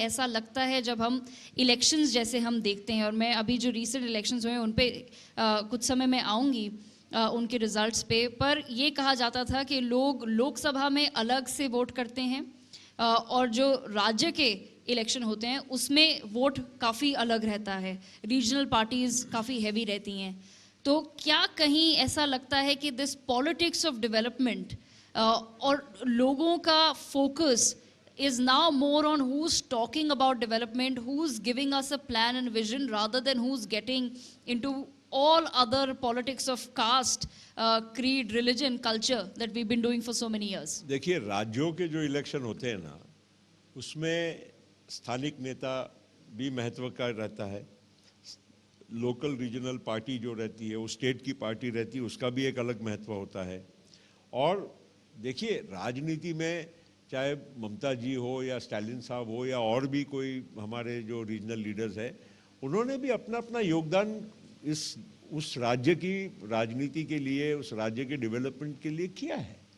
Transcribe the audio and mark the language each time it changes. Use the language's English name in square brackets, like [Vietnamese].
[Hindi] ऐसा लगता है जब हम इलेक्शंस जैसे हम देखते हैं, और मैं अभी जो रीसेंट इलेक्शंस हुए उन पे कुछ समय में आऊँगी उनके रिजल्ट्स पे, पर ये कहा जाता था कि लोग लोकसभा में अलग से वोट करते हैं और जो राज्य के इलेक्शन होते हैं उसमें वोट काफ़ी अलग रहता है, रीजनल पार्टीज़ काफ़ी हैवी रहती हैं। तो क्या कहीं ऐसा लगता है कि दिस पॉलिटिक्स ऑफ डेवलपमेंट और लोगों का focus [English] is now more on who's talking about development, who's giving us a plan and vision, rather than who's getting into all other politics of caste, creed, religion, culture that we've been doing for so many years? [Hindi] देखिए, राज्यों के जो election होते हैं ना, उसमें स्थानिक नेता भी महत्व का रहता है, लोकल रीजनल पार्टी जो रहती है, वो स्टेट की पार्टी रहती है, उसका भी एक अलग महत्व होता है, और देखिए राजनीति में चाहे ममता जी हो या स्टालिन साहब हो या और भी कोई हमारे जो रीजनल लीडर्स हैं, उन्होंने भी अपना अपना योगदान उस राज्य की राजनीति के लिए, उस राज्य के डेवलपमेंट के लिए किया है।